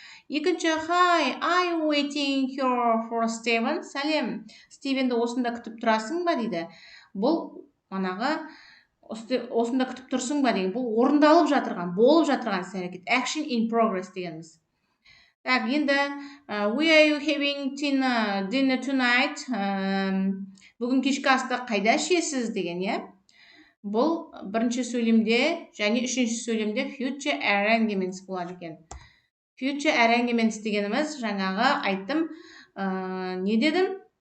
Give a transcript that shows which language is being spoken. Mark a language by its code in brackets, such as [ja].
[kk] Екінші, [en] hi, are you waiting here for Steven? [kk] Сәлем, Стивенді осында күтіп тұрасың ба дейді. Бұл осында күтіп тұрсың ба деген. Бұл орындалып жатырған, болып жатырған іс-әрекет. [en] Action in progress [kk] дегеніміз. Так, енді [en] where are you having dinner tonight? [kk] Бүгін кешкі асты қайда ішесіз деген, иә. Бұл бірінші сөйлемде және үшінші сөйлемде future arrangements болады екен. Future arrangements дегеніміз жаңағы айттым, не дедім?